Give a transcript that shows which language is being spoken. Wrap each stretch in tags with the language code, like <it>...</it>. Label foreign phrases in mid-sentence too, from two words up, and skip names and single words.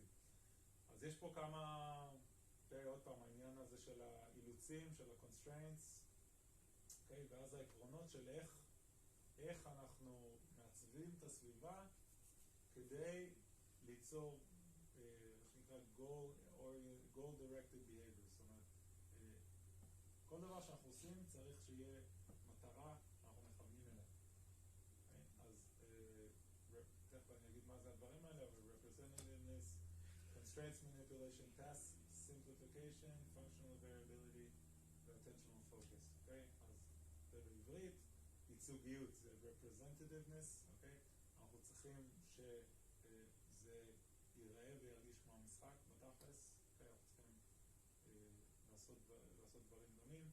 <he>אז יש פה כמה, עוד פעם, העניין הזה של האילוצים, של ה-constraints, אוקיי, ואז העקרונות של איך אנחנו מעצבים את הסביבה כדי ליצור, איך שנקרא,</he> <en>goal-directed behavior.</en> <he>זאת אומרת, כל דבר שאנחנו עושים צריך שיהיה מטרה שאנחנו מכוונים אליה. אז תכף אני אגיד מה זה הדברים האלה, אבל</he> <en>representativeness, constraints manipulation, task simplification, functional variability, ו-attentional focus, אוקיי?</en> <he>אז זה בעברית, ייצוגיות זה representativeness, אוקיי? אנחנו צריכים שזה ייראה וירגיש כמו המשחק בתכלס, אוקיי? אנחנו צריכים לעשות דברים דומים.</he>